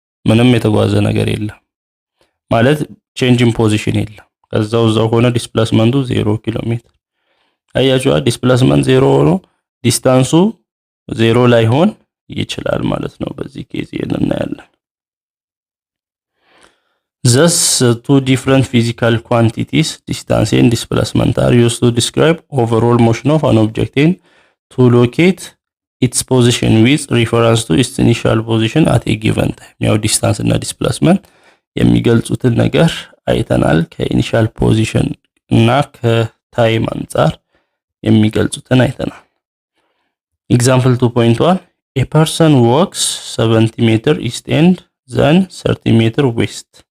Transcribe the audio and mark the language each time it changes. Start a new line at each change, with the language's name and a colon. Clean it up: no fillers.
Amharic: ምንም የተጓዘ ነገር የለም ማለት ቼንጅ ኢን ፖዚሽን የለም ከዛው ሆነ ዲስፕሌስመንቱ 0 ኪሎ ሜትር አያችሁ ዲስፕሌስመንት 0 ሆኖ ዲስታንሱ 0 ላይ ሆን ይችላል ማለት ነው በዚህ ኬዝ እናያለን
English: Thus, two different physical quantities, distance and displacement, are used to describe overall motion of an object and to locate its position with reference to its initial position at a given time.
Amharic: ያው ዲስታንስ እና ዲስፕሌስመንት የሚገልጹትን ነገር አይተናል። ከኢኒሻል ፖዚሽን እና ከታይም አንፃር የሚገልጹትን አይተናል። ኤግዛምፕል 2.1
English: a person walks 70 meter east and then 30 meter west.